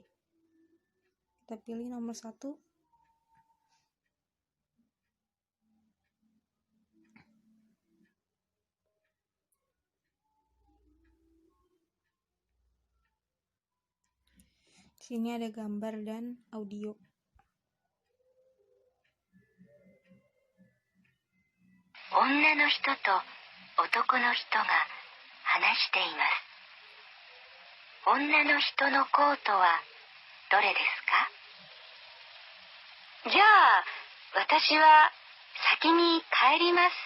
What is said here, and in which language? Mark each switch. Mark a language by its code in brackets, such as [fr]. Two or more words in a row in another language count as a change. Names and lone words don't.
[id] Kita pilih nomor 1. Di sini ada gambar dan audio. [ja] 女の人と男の人が話しています. 女の人のことはどれですか? じゃあ、私は先に帰ります。